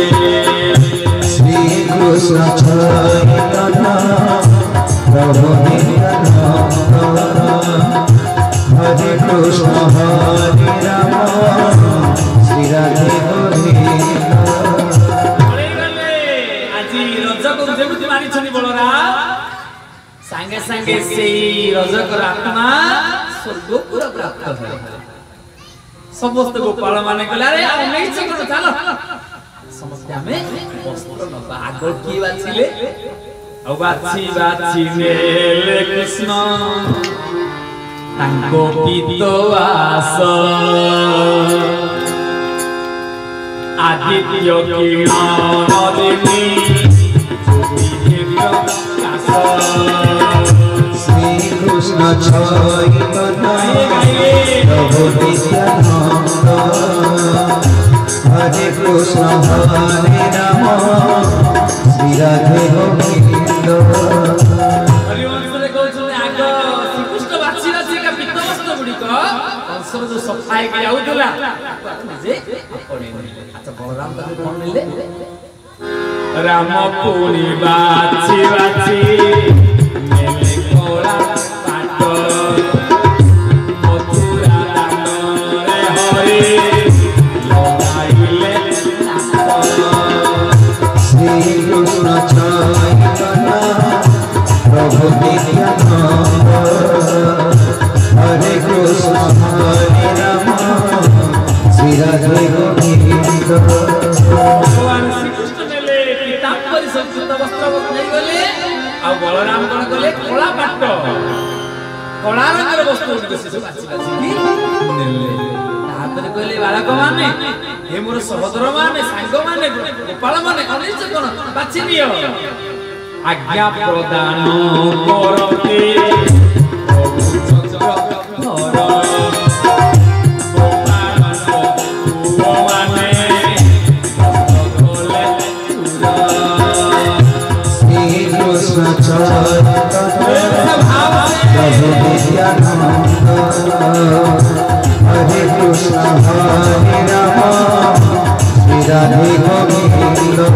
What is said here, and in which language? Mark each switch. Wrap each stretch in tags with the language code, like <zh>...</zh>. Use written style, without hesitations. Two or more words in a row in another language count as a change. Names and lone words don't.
<bn>শ্রীকৃষ্ণ চৈতন্য প্রভু নিত্যানন্দ হরে কৃষ্ণ হরে রাম শ্রী রাধে গোবিন্দ।</bn> <or>যেମିତି ମାରିଛନ୍ତି ବଳରାମ ସାଙ୍ଗେ ସାଙ୍ଗେ ସେଇ ରଜକର ଆତ୍ମା ସ୍ୱର୍ଗକୁ ପ୍ରାପ୍ତ ହେଲା। ସମସ୍ତ ଗୋପାଳ ମାନେ କହିଲେ ଆରେ ଆଉ ନେଇଛ କଣ ଚାଲ ସମସ୍ତେ ଆମେ ବସ୍ତ୍ର ନବା। ଆଗ କିଏ ବାଛିଲେ ଆଉ ବାଛି ବାଛି ନେଲେ କୃଷ୍ଣ ତାଙ୍କ ପିତବାସ ଆଦିତ୍ୟ କିରଣ ଦେବୀ</or> <bn>শ্রীকৃষ্ণ চৈতন্য প্রভু নিত্যানন্দ হরে কৃষ্ণ হরে রাম শ্রী রাধে গোবিন্দ।</bn> <or>ହରିବଂଶରେ କହୁଛନ୍ତି ଆଗ ଶ୍ରୀକୃଷ୍ଣ ବାଛି ବାଛି ଏକା ପିତ୍ତବସ୍ତ୍ର ଗୁଡ଼ିକ କଂସର ଯୋଉ ସଫା ହେଇକି ଯାଉଥିଲା ନିଜେ ଆପଣେଇ ନେଲେ। ଆଚ୍ଛା ବଳରାମ ତାକୁ କଣ ନେଲେ? ରାମ ପୁଣି ବାଛି ବାଛି ନେଲେ କଳା ପାଟ ମଥୁରା ଦାନରେ ହରେ ଲଗାଇଲେ</or> <bn>শ্রীকৃষ্ণ চৈতন্য প্রভু নিত্যানন্দ হরে কৃষ্ণ হরে রাম শ্রী রাধে গোবিন্দ।</bn> <or>ଭଗବାନ ଶ୍ରୀକୃଷ୍ଣ ନେଲେ ପୀତାମ୍ବରୀ ସଂସ୍କୃତ ବସ୍ତ୍ର ନେଇଗଲେ। ଆଉ ବଳରାମ କଣ କଲେ? କଳା ପାଟ କଳା ରଙ୍ଗର ବସ୍ତ୍ର ଗୁଡ଼ିକ ସେ ସବୁ ବାଛି ବାଛିକି ନେଲେ। ତାପରେ କହିଲେ ବାଳକ ମାନେ ହେ ମୋର ସହୋଦର ମାନେ ସାଙ୍ଗମାନେ ଗୋପାଳ ମାନେ ଅନେକ କଣ ବାଛି ନିଅ।</or> <bn>আজ্ঞা প্রদান করতে শ্রীকৃষ্ণ চৈতন্য প্রভু নিত্যানন্দ হরে কৃষ্ণ হরে রাম শ্রী রাধে গোবিন্দ।</bn>